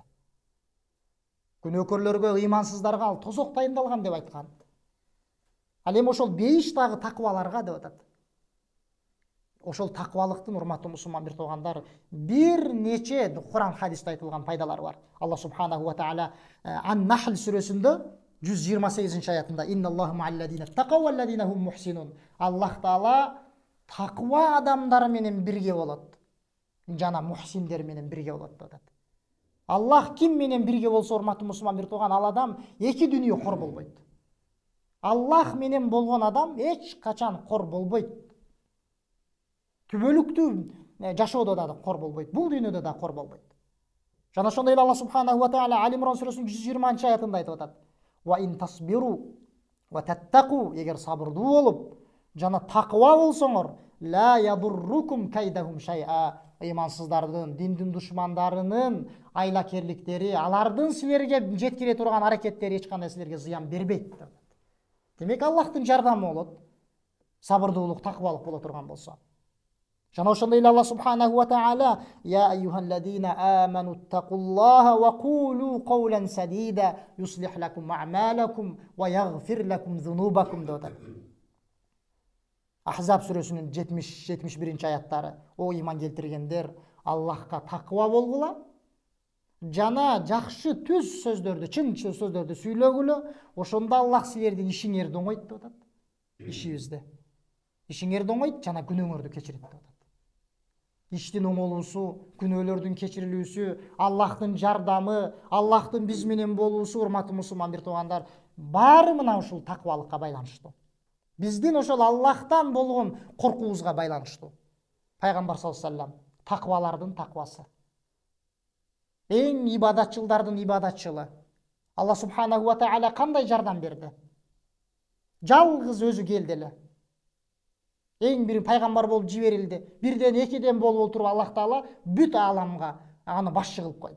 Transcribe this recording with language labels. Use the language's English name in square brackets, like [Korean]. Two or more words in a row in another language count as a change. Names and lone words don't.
[Kyrgyz] Күнөөкөрлөргө, ыймансыздарга ал тозок дайындалган деп айткан. Ал эми ошол бейиш дагы такыбаларга деп атат. Ошол такыбалыктын, урматтуу мусулман бир туугандар, бир нече Куран хадисте айтылган пайдалары бар. Алла [Arabic] سبحانه وتعالى [Kyrgyz] Ан-Нахл сүрөсүндө 128 аятында [Arabic] إن الله مع الذين اتقوا والذين هم محسنون. [Kyrgyz] Аллах Таала такыба адамдар менен бирге болот. Жана мухсиндер менен бирге болот деп атат. Аллах ким менен бирге болсо, урматтуу мусулман бир тууган, ал адам эки дүйнө кор болбойт. Аллах менен болгон адам эч качан кор болбойт. Түбөлүктүү жашоодо да кор болбойт, бул дүйнөдө да кор болбойт. Жана ошондой эле Алла [Arabic] سبحانه وتعالى [Kyrgyz] Али-Имран сүрөсүнүн 120 аятында айтып атат. [Arabic] وإن تصبروا وتتقوا, [Kyrgyz] эгер сабырдуу болуп, жана такыба болсоңор, [Arabic] لا يضركم كيدهم شيئا. [Kyrgyz] Ыймансыздардын, диндин душмандарынын айлакерликтери, алардын силерге жеткире турган аракеттери эч кандай силерге зыян бербейт. Демек Аллахтын жардамы болот. Сабырдуулук, такыбалык боло турган болсо. Жана ошондой эле Алла [Arabic] سبحانه وتعالى يا أيها الذين آمنوا اتقوا الله وقولوا قولا سديدا يصلح لكم أعمالكم ويغفر لكم ذنوبكم [Kyrgyz] деп атат. Ахзаб сүрөсүнүн 70-71 аяттары. О иман келтиргендер, Аллахка такыба болгула, жана жакшы түз сөздөрдү, чын сөздөрдү сүйлөгүлө, ошондо Аллах силердин ишиңерди оңойт деп атат. Ишибизде ишиңерди оңойт, жана күнөөңөрдү кечирет деп атат. Иштин оңолуусу, күнөөлөрдүн кечирилүүсү, Аллахтын жардамы, Аллахтын биз менен болуусу, урматтуу мусулман бир туугандар, баары мына ушул такыбалыкка байланыштуу. Биздин ошол Аллахтан болгон коркуубузга байланыштуу. Пайгамбар [Arabic] صلى الله عليه وسلم [Kyrgyz] такыбалардын такыбасы. Эң ибадатчылдардын ибадатчылы. Алла [Arabic] سبحانه وتعالى [Kyrgyz] кандай жардам берди? Жалгыз өзү келди эле. Эң бир пайгамбар болуп жиберилди. Бирден экиден болуп отуруп Аллах Таала бүт ааламга аны башчы кылып койду.